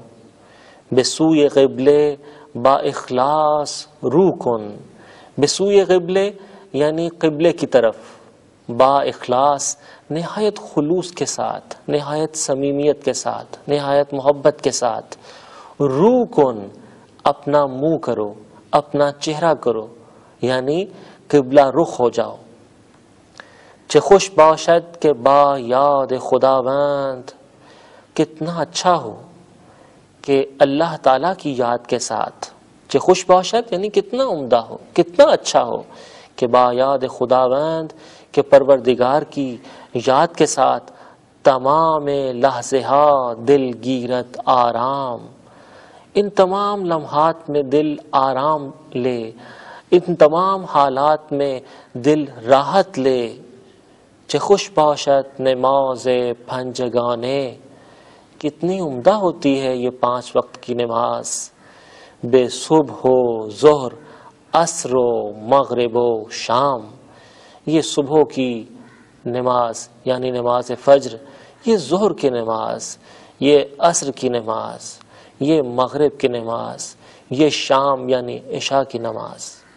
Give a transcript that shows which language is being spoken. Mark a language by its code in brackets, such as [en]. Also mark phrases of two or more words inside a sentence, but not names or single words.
[fa] بسوئے قبلے با اخلاص روح کن، بسوئے قبلے [ur] یعنی قبلے کی طرف، [fa] با اخلاص [ur] نہایت خلوص کے ساتھ، نہایت صمیمیت کے ساتھ، نہایت محبت کے ساتھ. [fa] روح کن، [ur] اپنا منہ کرو، اپنا چہرہ کرو، یعنی قبلہ رخ ہو جاؤ. [fa] چه خوش باشد کہ با یاد خداوند، [ur] کتنا اچھا ہو کہ اللہ تعالیٰ کی یاد کے ساتھ. [fa] چه خوش باشد [ur] یعنی کتنا عمدہ ہو، کتنا اچھا ہو کہ [fa] با یاد خداوند، [ur] کہ پروردگار کی یاد کے ساتھ [fa] تمام لحظے ہا دل گیرت آرام، [ur] ان تمام لمحات میں دل آرام لے، ان تمام حالات میں دل راحت لے. [fa] چه خوش باشد نماز پنجگانے، [ur] کتنی عمدہ ہوتی ہے یہ 5 وقت کی نماز. [fa] بے صبح و ظہر، عصر و مغرب و شام، [ur] یہ صبح کی نماز یعنی نماز فجر، یہ ظہر کی نماز، یہ عصر کی نماز، یہ مغرب کی نماز، یہ شام یعنی عشاء کی نماز.